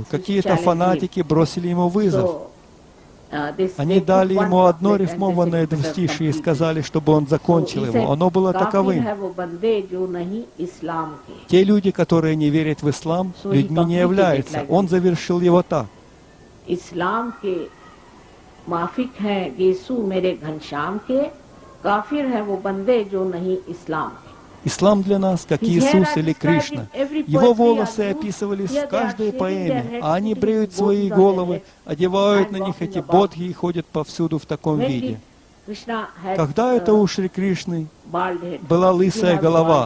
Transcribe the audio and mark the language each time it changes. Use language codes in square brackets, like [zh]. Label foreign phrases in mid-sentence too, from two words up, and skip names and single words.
[ru] Какие-то фанатики бросили ему вызов. Они дали ему одно рифмованное двустишие и сказали, чтобы он закончил его. Оно было таковым: те люди, которые не верят в ислам, людьми не являются. Он завершил его так: [hi] माफिक है यीशु मेरे घनश्याम के, काफिर है वो बंदे जो नहीं इस्लाम के. [ru] Ислам для нас, как Иисус или Кришна. Его волосы описывались в каждой поэме, а они бреют свои головы, одевают на них эти бодхи и ходят повсюду в таком виде. Когда это у Шри Кришны была лысая голова?